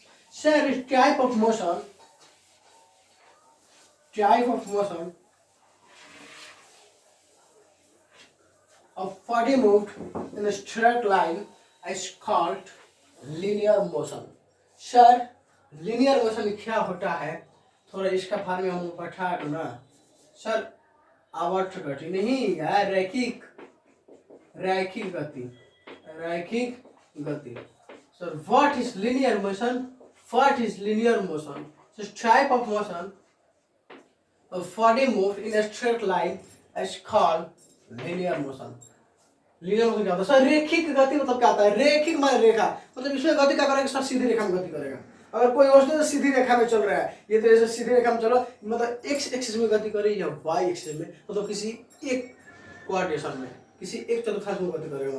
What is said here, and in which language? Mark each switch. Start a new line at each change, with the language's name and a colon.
English: Sir, type of motion, type of motion A body moved in a straight line is called linear motion.
Hindi: Sir linear motion क्या होता है? थोड़ा इसका बारे में हम पढ़ा दो ना सर। आवर्त गति नहीं यार, रैखिक रैखिक गति, रैखिक गति।
English: Sir what is linear motion? What is linear motion? So type of motion of body moved in a straight line is called linear motion.
Hindi: Linear motion क्या होता है सर? रेखिक गति मतलब क्या होता है? रेखिक मान रेखा मतलब इसमें गति क्या करेगा सर? सीधी रेखा में गति करेगा। अगर कोई वस्तु तो सीधी रेखा में चल रहा है, ये तो ऐसे सीधी रेखा में चलो मतलब एक्स एक्सिस में गति करे या वाई एक्सिस में, मतलब किसी एक कोऑर्डिनेशन में, किसी एक चतुर्थांश में गति करेगा।